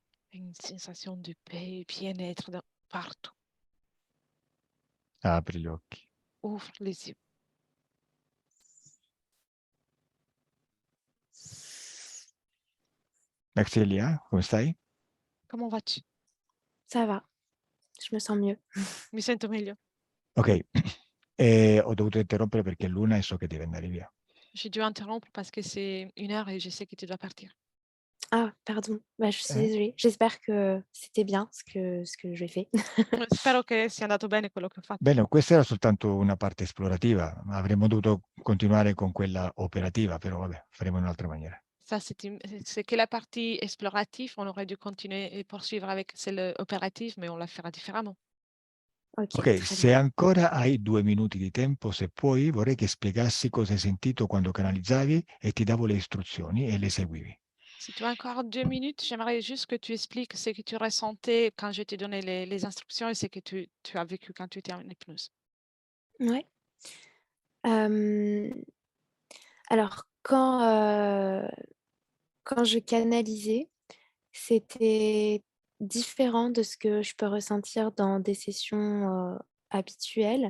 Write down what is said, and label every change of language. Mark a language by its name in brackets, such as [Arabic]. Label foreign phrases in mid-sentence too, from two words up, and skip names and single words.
[French] Une sensation de paix et bien-être partout. [Italian] Apri gli occhi. [French] Ouvre les yeux. [Italian] Merci Elia, come stai? [French] Comment vas-tu? Ça va, je me sens mieux. Mi sento meglio. Ok, ho dovuto interrompere perché è l'una e so che devi andare via. J'ai dû interrompre parce que c'est 1 heure et je sais que tu dois partir. Ah, pardon, bah, je suis Eh? désolée. J'espère que c'était bien ce que j'ai fait. [Italian] Spero che sia andato bene quello che ho fatto. Bene, questa era soltanto una parte esplorativa, avremmo dovuto continuare con quella operativa, però vabbè, faremo in un'altra maniera. [French] Ça, c'est que la partie explorative. On aurait dû continuer et poursuivre avec celle opérative, mais on la fera différemment. OK, Ok, très [Italian] se [French] bien. [Italian] ancora hai 2 minuti di tempo, se puoi, vorrei che spiegassi cosa hai sentito quando canalizzavi e ti davo le istruzioni e le seguivi. [French] Si tu as encore 2 minutes, j'aimerais juste que tu expliques ce que tu ressentais quand je t'ai donné les instructions et ce que tu as vécu quand tu étais en hypnose. Ouais. Hem, alors quand, quand je canalisais, c'était différent de ce que je peux ressentir dans des sessions, habituelles.